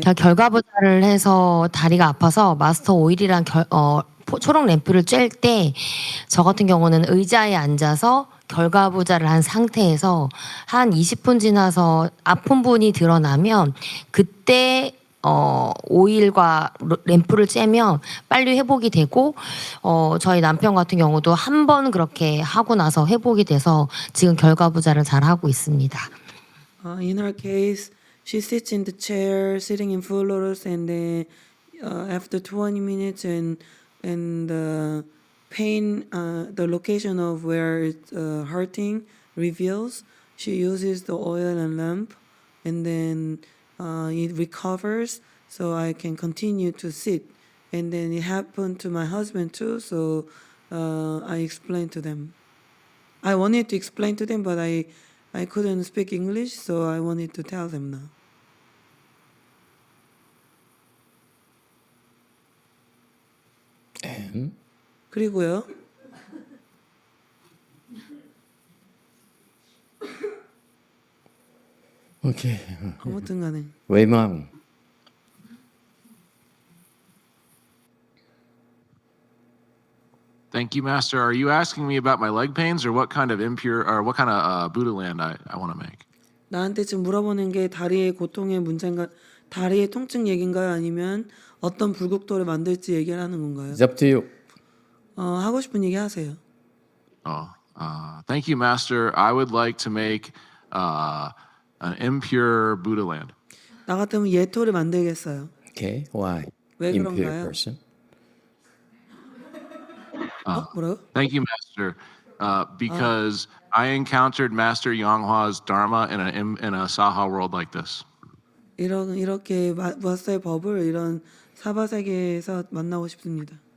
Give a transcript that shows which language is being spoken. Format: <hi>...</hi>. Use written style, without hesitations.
<ko>결과부자를 해서 다리가 아파서 마스터 오일이랑 초록 램프를 쬐을 때 저 같은 경우는 의자에 앉아서 결과부자를 한 상태에서 한 20분 지나서 아픈 분이 드러나면 그때 오일과 램프를 쬐면 빨리 회복이 되고 저희 남편 같은 경우도 한 번 그렇게 하고 나서 회복이 돼서 지금 결과부자를 잘 하고 있습니다.</ko> <en>In her case, she sits in the chair, sitting in full lotus, and then after 20 minutes and the pain, the location of where it's hurting reveals, she uses the oil and lamp, and then it recovers, so I can continue to sit. And then it happened to my husband too, so I explained to them. I wanted to explain to them, but I couldn't speak English, so I wanted to tell them now. And?</en> <ko>그리고요.</ko> <en>Okay.</en> <ko>아무튼 간에. 외망.</ko> <en>Thank you, Master. Are you asking me about my leg pains or what kind of impure or what kind of Buddha land I want to make?</en> <ko>나한테 지금 물어보는 게 다리의 고통의 문제인가, 다리의 통증 얘기인가요? 아니면 어떤 불국토를 만들지 얘기를 하는 건가요?</ko> <en>It's up to you.</en> <ko>하고 싶은 얘기 하세요.</ko> <en>Thank you, Master. I would like to make an impure Buddha land.</en> <ko>나 같으면 예토를 만들겠어요.</ko> <en>Okay, why?</en> <ko>왜</ko> <en>Impure</en> <ko>그런가요?</ko> <en>person.</en> <ko>뭐라고?</ko> <en>Thank you, Master. Because I encountered Master YongHua's Dharma in a Saha world like this.</en> <ko>이렇게 마스터의 법을 이런 사바 세계에서 만나고 싶습니다.</ko>